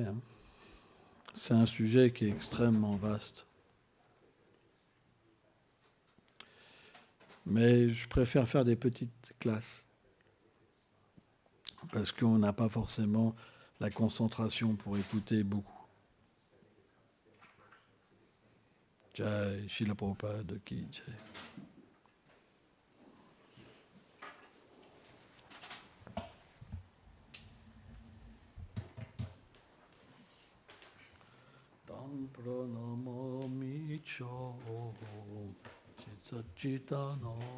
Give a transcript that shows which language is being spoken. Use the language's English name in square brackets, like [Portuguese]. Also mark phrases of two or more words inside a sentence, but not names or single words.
[French] C'est un sujet qui est extrêmement vaste. Mais je préfère faire des petites classes. Parce qu'on n'a pas forcément la concentration pour écouter beaucoup. [Hindi] Jai, Srila Prabhupada ki jai. [Sanskrit] Tam pranamami cho Satchitananda.